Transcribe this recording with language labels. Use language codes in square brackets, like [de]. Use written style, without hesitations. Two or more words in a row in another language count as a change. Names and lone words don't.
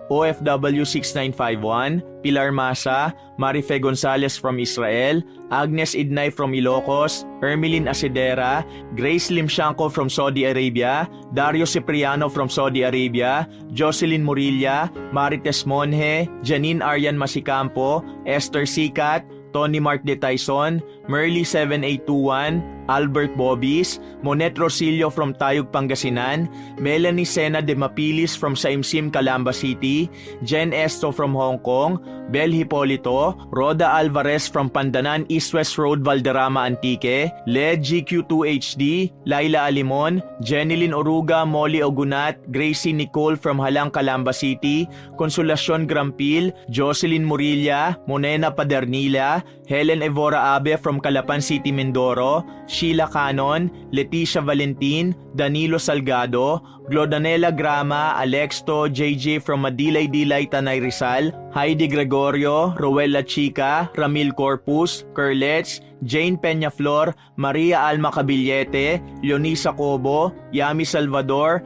[en] OFW 6951, Pilar Masa, Marife Gonzalez from Israel, Agnes Idnay from Ilocos, Ermeline Asidera, Grace Limshanko from Saudi Arabia, Dario Cipriano from Saudi Arabia, Jocelyn Murilla, Marites Monje, Janine Aryan Masicampo, Esther Sikat, Tony Mark de Tyson, Merly 7821, Albert Bobis, Monet Rosillo from Tayug, Pangasinan, Melanie Sena de Mapilis from Saimsim, Calamba City, Jen Esto from Hong Kong, Bel Hipolito, Roda Alvarez from Pandanan East West Road, Valderrama, Antique, Led GQ2HD, Laila Alimon, Jenilyn Oruga, Molly Ogunat, Gracie Nicole from Halang, Calamba City, Consolacion Grampil, Jocelyn Murilla, Monena Padernila, Helen Evora Abe from Calapan City, Mindoro, Sheila Canon, Leticia Valentin, Danilo Salgado, Glodanela Grama, Alexto, JJ from Madilay-Dilay, Tanay Rizal, Heidi Gregorio, Rowella Chica, Ramil Corpus, Curlets, Jane Peñaflor, Maria Alma Cabillete, Leonisa Cobo, Yami Salvador,